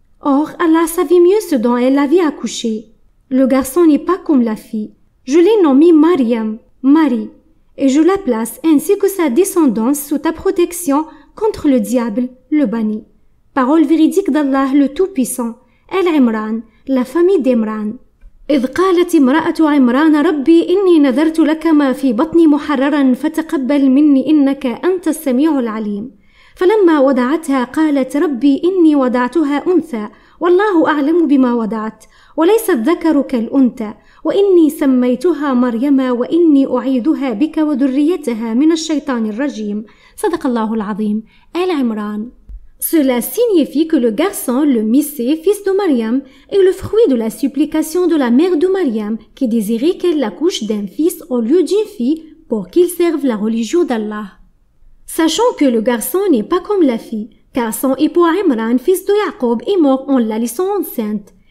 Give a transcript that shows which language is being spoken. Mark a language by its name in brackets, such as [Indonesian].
[French] Or, Allah savait mieux ce dont elle avait accouché. Le garçon n'est pas comme la fille. Je l'ai nommé Mariam, Marie, et je la place ainsi que sa descendance sous ta protection contre le diable, le banni. Parole véridique d'Allah le Tout-Puissant, Al-Imran, la famille d'Imran. [Arabic] إذ قالت امرأة عمران ربي إني نذرت لك ما في بطني محررا فتقبل مني إنك أنت السميع العليم. فلما وضعتها قالت ربي إني وضعتها أنثى والله أعلم بما وضعت وليس الذكر كالأنثى وإني سميتها مريم وإني أعيدها بك وذريتها من الشيطان الرجيم. صدق الله العظيم. Al-Imran. [French] Cela signifie que le garçon, le Missé, fils de Mariam, est le fruit de la supplication de la mère de Mariam qui désirait qu'elle l'accouche d'un fils au lieu d'une fille pour qu'il serve la religion d'Allah. Sachant que le garçon n'est pas comme la fille, car son époux Imran, fils de Jacob, est mort en la laissant enceinte.